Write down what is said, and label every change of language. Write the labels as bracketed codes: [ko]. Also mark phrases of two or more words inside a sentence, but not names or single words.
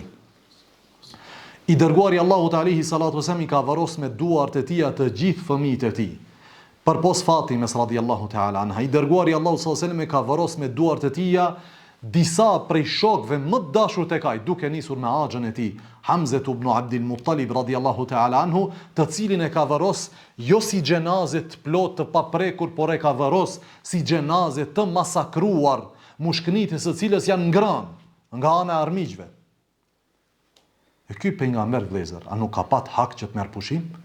[sq] I dërguari Allahu [ar] عليه الصلاة والسلام [sq] i ka varros me duart e tija të gjithë fëmijët e tij. Përpos Fatimes [ar] رضي الله تعالى عنها, [sq] i dërguari Allahu [ar] صلى الله عليه وسلم [sq] i ka varros me duart e tija disa prej shokëve më të dashur tek ai, duke nisur me axhën e tij, Hamza ibn Abdul Muttalib [ar] رضي الله تعالى عنه, [sq] të cilin e ka varros jo si xhenaze të plot të paprekur, por e ka varros si xhenaze të masakruar, mushkënitës së cilës janë ngrënë nga ana e armiqve. E ky pejgamber vëllezër, a nuk ka pat hak që të merr pushim?